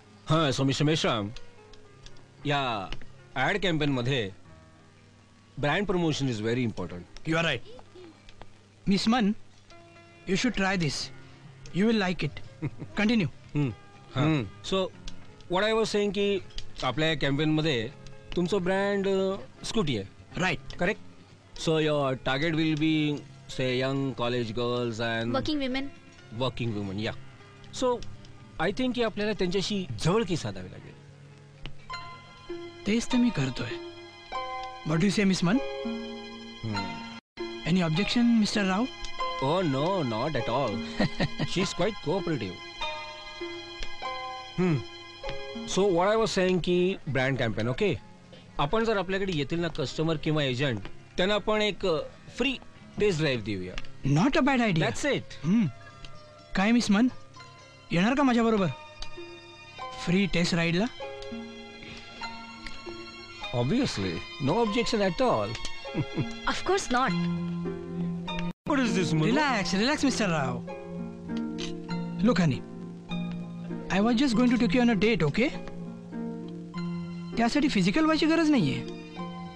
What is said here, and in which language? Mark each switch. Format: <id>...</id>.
<en>हां, so mister Meshram,</en> <mr>या add कॅम्पेनमध्ये</mr> <en>Brand promotion is very important. You are right. Miss Man, you should try this. You will like it. Continue. So what I was saying</en> <mr>की आपल्या कॅम्पेनमध्ये तुमचं brand scooty आहे.</mr> <en>Right. Correct. So your target will be say young college girls and working women. Yeah. So I think</en> <mr>की आपल्याला त्यांच्याशी जवळकी साधावी लागेल. तेच तर मी करतोय.</mr> <en>what you say</en> <mr>मिस मन?</mr> <en>Any objection mister Rao? Oh no, not at all. She's quite cooperative. So what I was saying</en> <mr>की ब्रँड कॅम्पेन, ओके, आपण जर आपल्याकडे येतील ना कस्टमर किंवा एजंट, त्यांना आपण एक फ्री टेस्ट ड्राईव्ह देऊया.</mr> <en>Not a bad idea. That's it.</en> <mr>काय मिस मन, येणार का माझ्या बरोबर free taste राईडला?</mr> <en>Obviously, no objection at all. Of course not. What is this, Manu? Relax, relax, Mr. Rao. Look, honey, I was just going to take you on a date, okay?</en> <mr>त्यासाठी physical व्हायची गरज नाहीये.</mr>